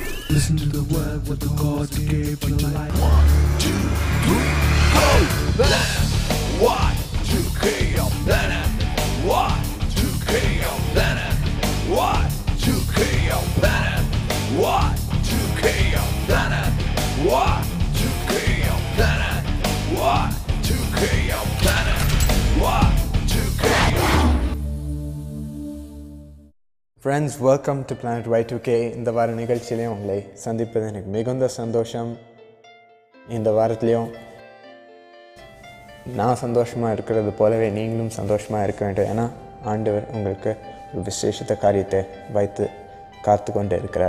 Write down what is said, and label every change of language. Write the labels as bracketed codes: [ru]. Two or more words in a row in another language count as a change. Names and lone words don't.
[en] Listen to the word what the gods gave you life. 1, 2, 3, go! Planet! 1, 2, KO Planet! 1, 2, KO Planet! 1, 2, KO Planet! 1, 2, KO Planet! 1, 2, KO Planet! 1, 2, KO Planet! 1, 2, KO. Friends, welcome to Planet Y2K. [ta] இந்த வார நிகழ்ச்சியிலையும் உங்களை சந்திப்பது எனக்கு மிகுந்த சந்தோஷம். இந்த வாரத்துலேயும் நான் சந்தோஷமாக இருக்கிறது போலவே நீங்களும் சந்தோஷமாக இருக்க வேண்டும். ஏன்னா ஆண்டவர் உங்களுக்கு ஒரு விசேஷத்த காரியத்தை வைத்து காத்து கொண்டு இருக்கிறார்.